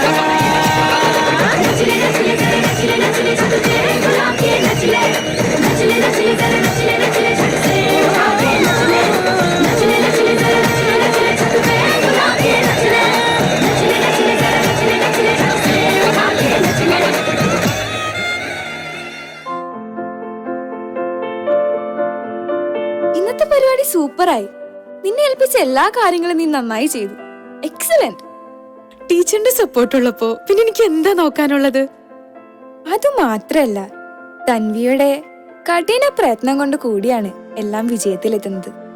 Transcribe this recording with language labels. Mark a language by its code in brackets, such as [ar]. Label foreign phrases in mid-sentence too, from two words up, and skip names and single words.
[hi] नच ले नच ले नच ले नच ले झट से बुला के नच ले, नच ले नच ले नच ले नच ले झट से बुला के नच ले, नच ले नच ले नच ले नच ले झट से बुला के नच ले, नच ले नच ले नच ले नच ले झट से बुला के नच ले। [ml] ഇന്നത്തെ പരിപാടി സൂപ്പറായി. നിന്നെ ഏൽപ്പിച്ച എല്ലാ കാര്യങ്ങളും നീ നന്നായി ചെയ്തു. എക്സലന്റ്. ടീച്ചറിന്റെ സപ്പോർട്ട് ഉള്ളപ്പോ പിന്നെ എനിക്ക് എന്താ നോക്കാനുള്ളത്? അതുമാത്രല്ല, തൻവിയുടെ കഠിന പ്രയത്നം കൊണ്ട് കൂടിയാണ് എല്ലാം വിജയത്തിലെത്തുന്നത്.